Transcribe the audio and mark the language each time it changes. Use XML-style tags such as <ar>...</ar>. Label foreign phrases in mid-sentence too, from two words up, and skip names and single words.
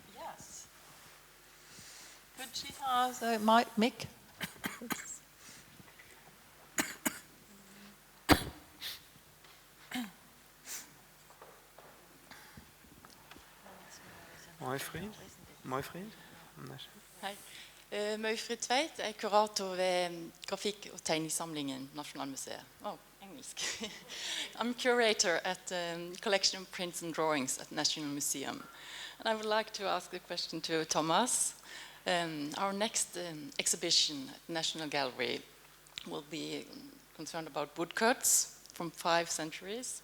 <en>Yes. Could she have the mic? Mooi vriend?</en> <no>Hei. Møyfrid Tveit er kurator ved Grafikk- og tegningssamlingen Nasjonalmuseet. Engelsk.</no> <en>I'm curator at the collection of prints and drawings at National Museum. And I would like to ask a question to Thomas. Our next exhibition at National Gallery will be concerned about woodcuts from 5 centuries.</en>